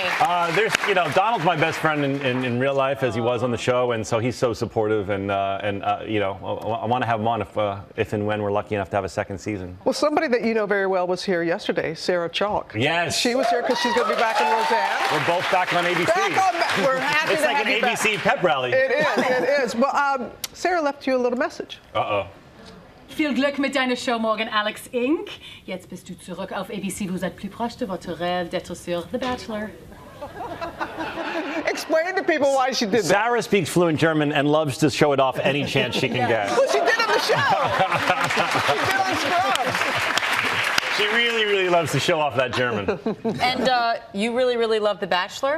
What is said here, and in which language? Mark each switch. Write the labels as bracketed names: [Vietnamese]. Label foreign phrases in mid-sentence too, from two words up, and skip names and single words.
[English] You know, Donald's my best friend in real life, as he was on the show, and so he's so supportive, and you know, I want to have him on if and when we're lucky enough to have a second season. Well, somebody that you know very well was here yesterday, Sarah Chalk. Yes. She was here because she's going to be back in Roseanne. We're both back on ABC. We're happy It's to like have an you back. ABC pep rally. It is. Well, Sarah left you a little message. Uh-oh. [German] Viel Glück mit deiner Show morgen, Alex Inc. Jetzt bist du zurück auf ABC. [French] Vous êtes plus proche de votre rêve d'être sur The Bachelor. [English] Explain to people why she did that. Sarah speaks fluent German and loves to show it off any chance she can get. Well, she did on the show. She did on Scrubs. She really, really loves to show off that German. And you really, really love The Bachelor?